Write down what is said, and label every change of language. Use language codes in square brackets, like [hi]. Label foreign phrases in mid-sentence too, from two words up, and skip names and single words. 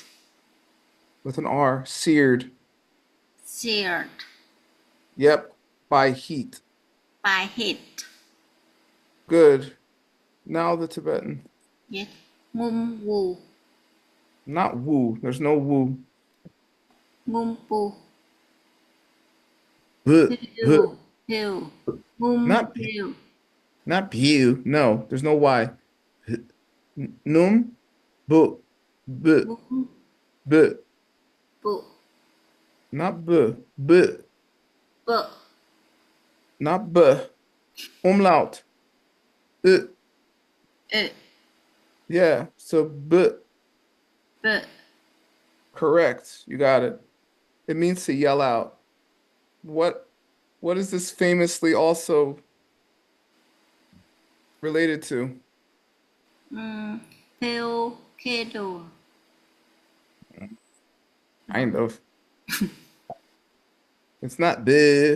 [en] With an R. Seared. seared Yep. By heat. by heat. Good. Now the Tibetan. [bo] Yes, ngum wu, [en] Not woo. There's no woo. [bo] ngum pu, [en] Buh, buh. [bo] hiu, hiu, ngum [en] Not [bo] hiu, [en] not pew. No, there's no Y. [bo] Num, bu, bu, ngum bu. pu, [en] Not bu, bu. [bo] pu, [en] Not bu. Umlaut. Uh, [bo] e, [en] yeah. So bu. [bo] pu. [en] Correct. You got it. It means to yell out. What what is this famously also related to? Hill Kedo. Kind of. It's not buh.